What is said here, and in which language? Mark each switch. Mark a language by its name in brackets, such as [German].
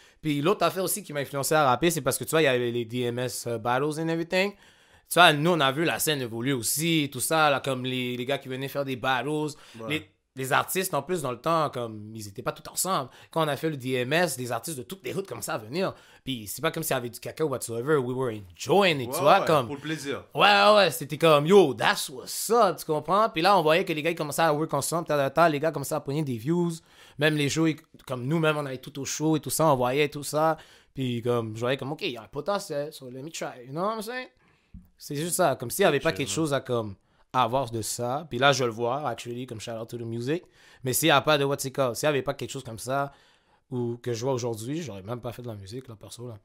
[French] Puis l'autre affaire aussi qui m'a influencé à rapper, c'est parce que tu vois, il y avait les DMS battles [English] and everything. [French] Tu vois, nous, on a vu la scène évoluer aussi, tout ça, là, comme les gars qui venaient faire des battles. Ouais. Les artistes, en plus, dans le temps, comme ils étaient pas tous ensemble. Quand on a fait le DMS, des artistes de toutes les routes commençaient à venir. Puis c'est pas comme s'il y avait du caca whatsoever. [English] We were enjoying it, [French] Ouais, tu vois, ouais, comme... pour le plaisir. Ouais, c'était comme, [English] yo, that's what's up, [French] tu comprends? Puis là, on voyait que les gars, ils commençaient à work ensemble, les gars commençaient à pogner des views, même les shows, comme nous-mêmes, on allait tout au show et tout ça, on voyait tout ça, puis comme, je voyais comme, OK, il y a un potentiel, [English] so let me try, you know what I'm saying? [French] C'est juste ça, comme s'il n'y avait pas quelque chose à, comme, à avoir de ça, puis là, je le vois, actually, comme [English] shout out to the music, [French] mais s'il n'y a pas de [English] what's it called, [French] s'il n'y avait pas quelque chose comme ça, ou que je vois aujourd'hui, j'aurais même pas fait de la musique, là, perso, là.